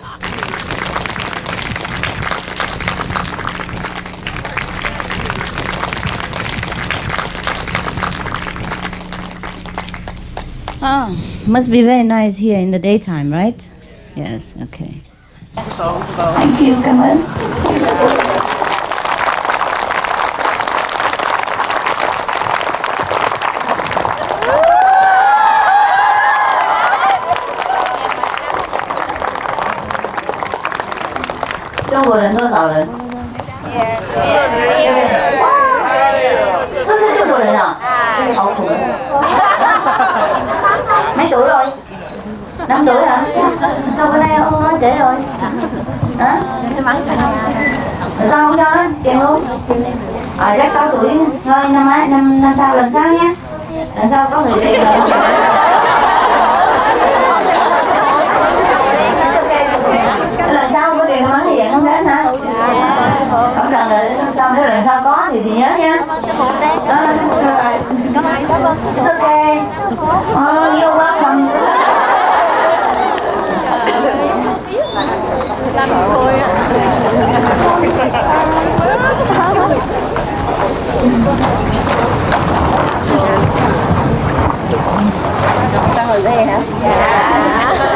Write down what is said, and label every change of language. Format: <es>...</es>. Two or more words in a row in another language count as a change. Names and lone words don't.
<en>Must be very nice here in the daytime, right? Yes, okay. Thank you,</en> <vi>cảm ơn.</vi> <zh>中国人多少人？都是中国人啊？好苦。</zh> <vi>Mấy tuổi rồi? 5 tuổi hả? Sao bữa nay ông nói trễ rồi? Hả? Sao không cho nó tiền luôn? Chắc 6 tuổi. Thôi năm sau lần sau nhé. Lần sau có người tiền rồi. Lần sau có tiền mắng thì dạng không đến hả? Không cần rồi, sau cái lần sau có thì nhớ nha.</vi> <en>It's okay. Oh, you're welcome.</en> <vi>Sao hồi đây hả? Dạ.</vi>